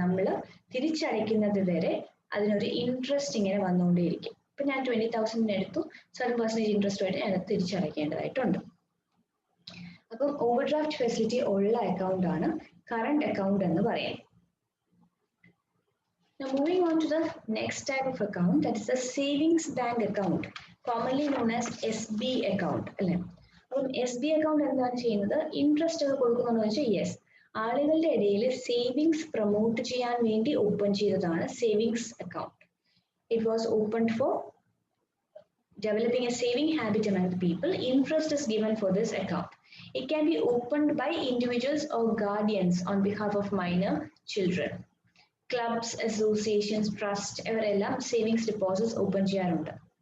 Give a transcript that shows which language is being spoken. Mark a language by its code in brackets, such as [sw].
[ml] നമ്മൾ തിരിച്ചടയ്ക്കുന്നത് വരെ അതിനൊരു ഇൻട്രസ്റ്റ് ഇങ്ങനെ വന്നുകൊണ്ടേയിരിക്കും. ഇപ്പൊ ഞാൻ 20,000 എടുത്തു, 7% ഇൻട്രസ്റ്റുമായിട്ട് ഞാൻ തിരിച്ചടയ്ക്കേണ്ടതായിട്ടുണ്ട്. അപ്പം ഓവർ ഡ്രാഫ്റ്റ് ഫെസിലിറ്റി ഉള്ള അക്കൗണ്ട് ആണ് കറണ്ട് അക്കൗണ്ട് എന്ന് പറയാം. [en] Now moving on to the next type of account, that is the savings bank account, commonly known as SB account [ml] അല്ലേ? അപ്പം SB account എന്താണ് ചെയ്യുന്നത്? ഇൻട്രസ്റ്റ് ഒക്കെ കൊടുക്കുന്നുണ്ടോ എന്ന് വെച്ചാൽ യെസ്. ആളുകളുടെ ഇടയിൽ സേവിങ്സ് പ്രൊമോട്ട് ചെയ്യാൻ വേണ്ടി ഓപ്പൺ ചെയ്തതാണ് savings account. [en] It was opened for developing a saving habit among the people. Interest is given for this account. It can be opened by individuals or guardians on behalf of minor children. Clubs, associations, trusts, everyone savings deposits open [ml] ചെയ്യാറുണ്ട്.